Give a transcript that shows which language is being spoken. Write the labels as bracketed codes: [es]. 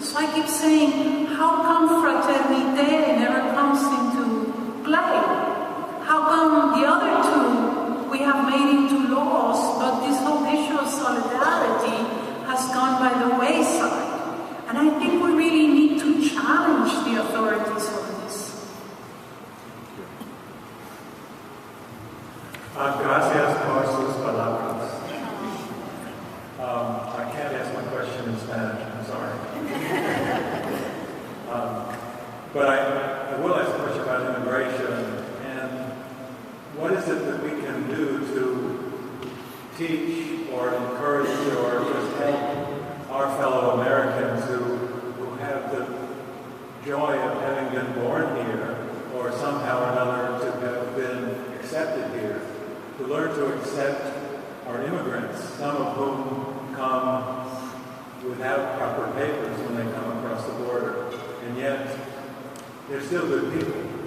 [en] So I keep saying, how come fraternité never comes into play? How come the other two we have made into laws, but this whole issue of solidarity has gone by the wayside? And I think we really need to challenge the authorities on this. [es] Gracias por sus palabras. [en] I can't ask my question in Spanish, I'm sorry. But I will ask a question about immigration. And what is it that we can do to teach or encourage or just help our fellow Americans who have the joy of having been born here or somehow or another to have been accepted here, to learn to accept our immigrants, some of whom come without proper papers when they come across the border, and yet they're still good people.